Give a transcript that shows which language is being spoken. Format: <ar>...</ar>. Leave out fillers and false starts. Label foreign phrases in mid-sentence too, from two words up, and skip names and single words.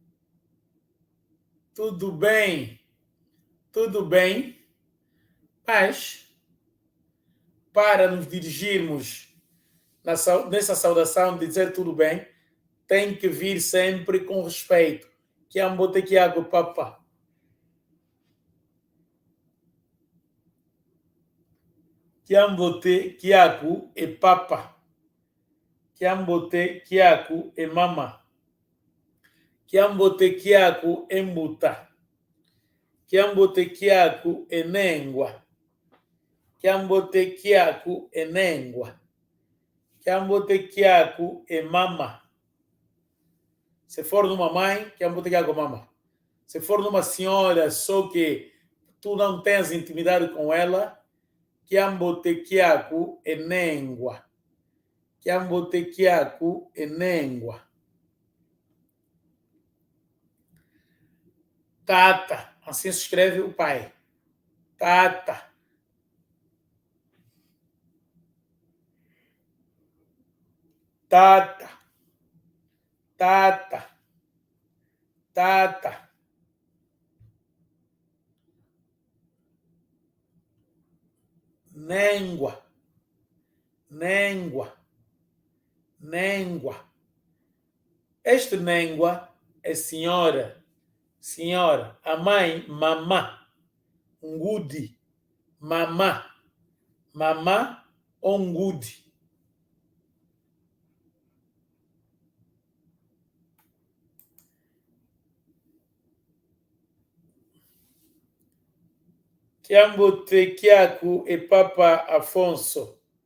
<pt>Tudo bem? Tudo bem? Mas, para nos dirigirmos nessa saudação de dizer tudo bem, tem que vir sempre com respeito.</pt> <kg>Kiambote kiago papa. Kiambote kiaku e papa. Kiambote kiaku e mama. Kiambote kiaku e mbuta. Kiambote kiaku e nengwa. Kiambote kiaku e nengwa. Kiambote kiaku e mama.</kg> <pt>Se for numa mãe,</pt> <kg>kiambote kiaku mama.</kg> <pt>Se for numa senhora, só que tu não tens intimidade com ela,</pt> <kg>kiambote kiaku e nengwa. Kiambote kiaku e nengwa. Tata.</kg> <pt>Assim se escreve o pai.</pt> <kg>Tata. Tata. Tata. Tata. Nengua. Nengua. Nengua.</kg> <pt>Este nengua é senhora. Senhora. A mãe, mamá. Ngudi. Mamá. Mamá ou ngudi.</pt> <kg>Kiambote kiaku e papa Afonso.</kg>